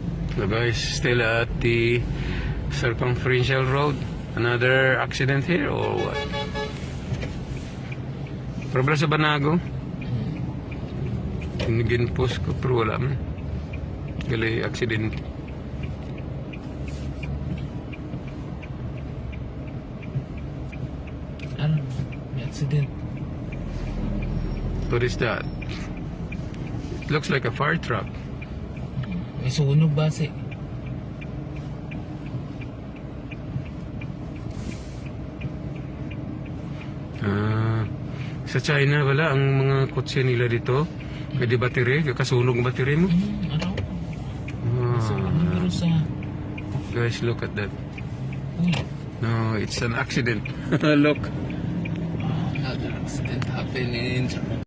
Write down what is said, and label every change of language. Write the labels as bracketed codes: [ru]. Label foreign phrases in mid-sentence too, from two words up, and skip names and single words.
[en] So guys, still at the circumferential road. Another accident here or what? [hil] Problema sa Banago. Ginpost ko pero wala man. Gali accident. Ano? May accident. [en] What is that? It looks like a fire truck. [hil] May sunog base. Sa China wala ang mga kotse nila dito. Pwede battery, kasunog ang battery mo. Ano? Ah. Sunog sa... [en] Guys, look at that. [hil] Uy. [en] No, it's an accident. Look. Another accident happened in